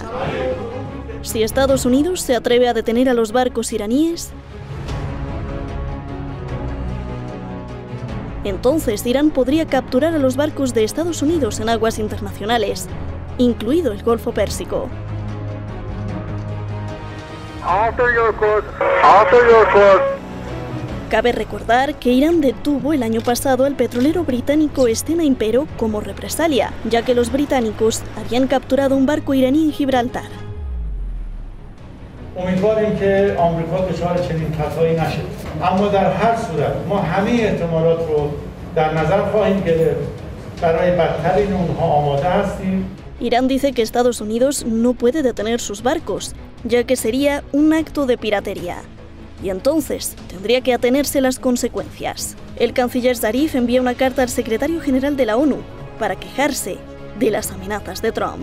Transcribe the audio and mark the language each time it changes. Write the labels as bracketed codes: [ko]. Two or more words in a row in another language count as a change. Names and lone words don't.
[es] Si Estados Unidos se atreve a detener a los barcos iraníes, Entonces Irán podría capturar a los barcos de Estados Unidos en aguas internacionales, incluido el Golfo Pérsico. [en] Alter your course. Alter your course. [es] Cabe recordar que Irán detuvo el año pasado al petrolero británico Stena Impero como represalia, ya que los británicos habían capturado un barco iraní en Gibraltar. [fa] امیدواریم که آمریکا دچار چنین خطایی نشه اما در هر صورت ما همه احتمالات رو در نظر خواهیم گرفت برای بدترین اونها آماده هستیم. [es] Irán dice que Estados Unidos no puede detener sus barcos, ya que sería un acto de piratería. Y entonces tendría que atenerse las consecuencias. El canciller Zarif envía una carta al secretario general de la ONU para quejarse de las amenazas de Trump.